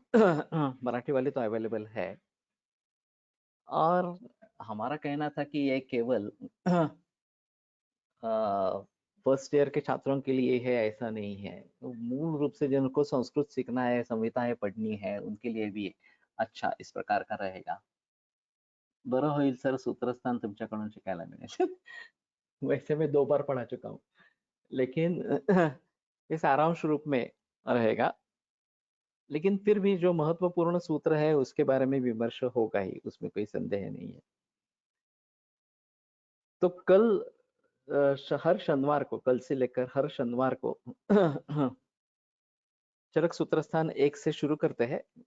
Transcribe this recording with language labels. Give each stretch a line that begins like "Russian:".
Hindi: मराठी वाली तो अवेलेबल है। और हमारा कहना था कि ये केवल फर्स्ट ईयर के छात्रों के लिए है, ऐसा नहीं है। तो मूल रूप से जिनको संस्कृत सीखना है, संहिताएं पढ़नी है, उनके लिए भी अच्छा इस प्रकार का रहेगा।
Marathi: बरं होईल सर सूत्रस्थान तुमच्याकडून शिकायला मिळेल।
Hindi: वैसे मैं 2 बार पढ़ा चुका हूँ, लेकिन ये सारांश रूप में रहेगा। लेकिन फिर भी जो महत्वपूर्ण सूत्र है उसके बारे में विमर्श होगा ही, उसमें कोई संदेह नहीं है। तो कल हर शनिवार को, कल से लेकर हर शनिवार को चरक सूत्रस्थान 1 से शुरू करते हैं।